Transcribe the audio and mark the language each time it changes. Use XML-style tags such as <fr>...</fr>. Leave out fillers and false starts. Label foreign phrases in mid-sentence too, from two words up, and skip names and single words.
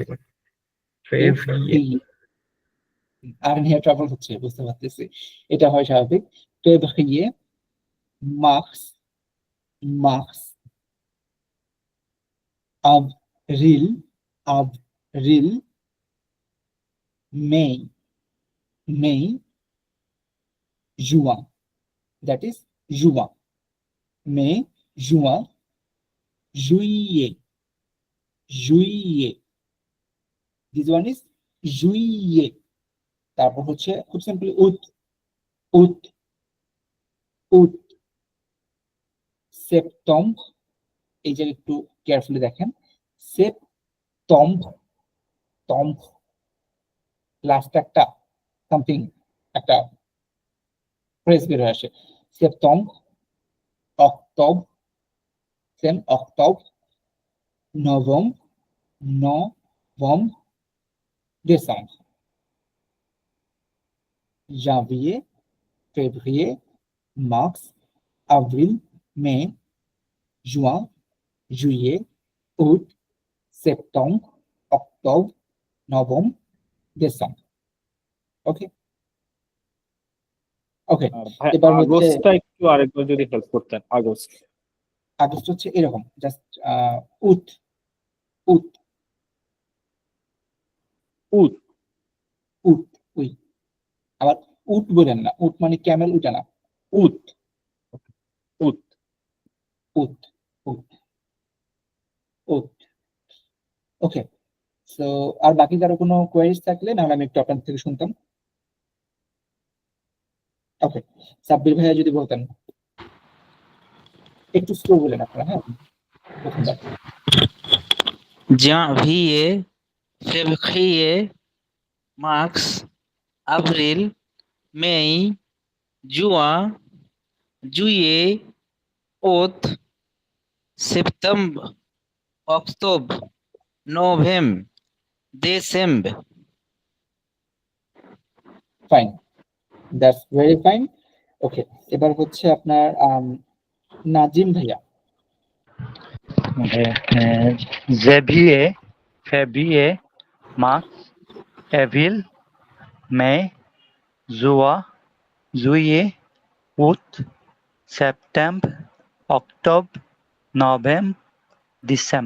<bn>ফেভ, ফ্রিয়ে। আর নিয়ে ট্রাবল হচ্ছে, বুঝতে পারতেছি। এটা হয় স্বাভাবিক।</bn> <fr>février, mars, mars, avril, avril, mai, mai, juin,</fr> <en>that is</en> <fr>juin, mai, juin, juillet, juillet,</fr> <en>this one is juillet.</en> <bn>তারপর হচ্ছে খুব সিম্পলি</bn> <fr>août, août, août, septembre,</fr> <bn>এই যে একটু কেয়ারফুলি দেখেন,</bn> <fr>septembre, tombe,</fr> <bn>লাস্ট একটা সামথিং একটা ফ্রেজ বের হয়ে আসে,</bn> <fr>septembre, octobre, সেম octobre, novembre, novembre, décembre, janvier, février, mars, avril, mai, juin, juillet, août, septembre, octobre, novembre, décembre.</fr> <en>okay okay,</en> <bn>ভাই এবার হচ্ছে আগস্টটা একটু আরেকবার যদি হেল্প করতেন, আগস্ট।</bn> <fr>আগস্ট হচ্ছে এরকম, জাস্ট août, août,</fr> <bn>উট,</bn> <fr>août, oui, আবার উট বলেন না, উট মানে ক্যামেল উঠে না, উট,</fr> <bn>উট।</bn> <fr>août, août, août.</fr> <bn>ওকে, সো আর বাকি কারো কোনো কোয়েরিজ থাকলে নাহলে আমি একটু আপনার থেকে শুনতাম। ওকে, সাব্বির ভাইয়া যদি বলতেন, একটু স্লো বলেন আপনারা, হ্যাঁ প্রথমবার।</bn> <fr>janvier, février, mars, avril, mai, juin, juillet, août, septembre, octobre, novembre, décembre.</fr> <en>fine, that's very fine.</en> <bn>ওকে, এবার হচ্ছে আপনার নাজিম ভাইয়া।</bn> <fr>janvier, février, mars, avril, mai, juin, juillet, août, septembre, octobre, novembre, décembre.</fr>